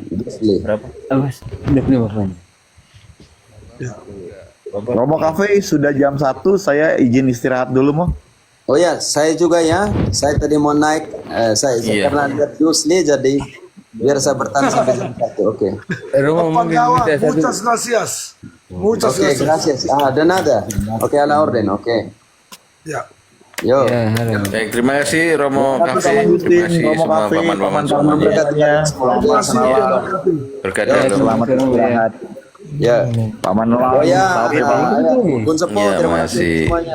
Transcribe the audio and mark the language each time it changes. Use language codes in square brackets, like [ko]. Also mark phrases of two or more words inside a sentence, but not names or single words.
[id] Awas, udah punya bapaknya. Romo Cafe sudah jam 1, saya izin istirahat dulu Mo. Oh ya, saya juga ya. Saya tadi mau naik, saya karena lihat Yusli jadi biar saya bertahan sampai jam 1. Oke. Romo Pak mungkin Gawa, minta satu. [es] muchas gracias. Muchas [id] Oke, [es] gracias. gracias. De nada. Oke, a la orden. [id] Oke. Ya. Yo. Ya, halo. Baik, terima kasih Romo Cafe, terima kasih Romo semua Cafe, paman-paman paman-paman semuanya. berkatnya. Terima kasih. Berkat Ya, dalam. selamat istirahat. Ya. Paman Oh Nolang, ya, salam Paman. Kun Sepo, Ya, terima kasih